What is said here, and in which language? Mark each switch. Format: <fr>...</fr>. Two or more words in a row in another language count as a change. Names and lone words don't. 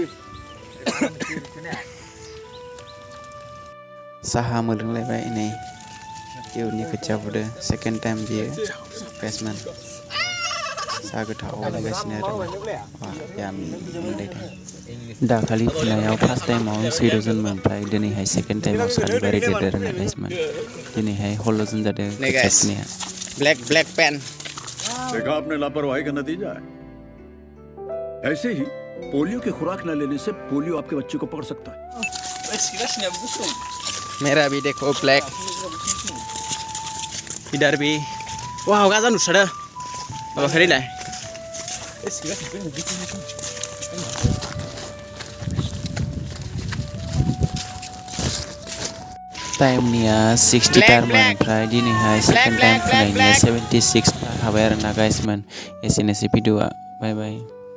<brx>साहा मोलोंलायबाय नै इयुननि खोथिया फुदो सेकेन्ड टाइम बियो बेट्समेन साहा गोथाव लोंगासिनो आरो दाखालि फुनायाव फार्स्ट टाइमाव 16 जनमोन ओमफ्राय दिनैहाय सेकेन्ड टाइमाव सानिबा रेडि आरोना गाइसमोन दिनैहाय 16 जन जादों खोथिया फुनाया</brx> <en>black pen</en> <hi>देखा आपने लापरवाही का नतीजा है ऐसे ही पोलियो की खुराक न लेने से पोलियो आपके बच्चे को पकड़ सकता है मेरा भी देखो ब्लैक इधर भी वाह</hi> <brx>गाजा नुस्रादो बाबा खरीलाय टाइमनिया 60 टारमोन ओमफ्राय दिनैहाय सेकेन्ड टाइम फुनायनिया 76 हाबाय आरोना गाइसमोन एसेनोसै भिडिअआ बाय बाय</brx>